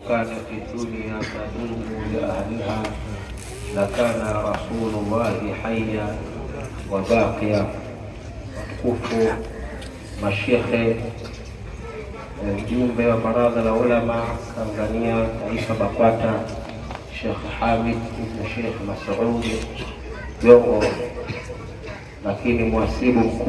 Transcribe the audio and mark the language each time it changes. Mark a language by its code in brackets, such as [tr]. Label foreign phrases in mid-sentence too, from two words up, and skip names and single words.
[ar] كانت الدنيا تدوم لأهلها لكان رسول الله حيا وباقيا. [sw] Watukufu mashekhe, mjumbe wa baraza la ulama Tanzania taifa BAKWATA, Sheikh Hamid ibn Sheikh Mas'ud Jongo, lakini mwasibu mkuu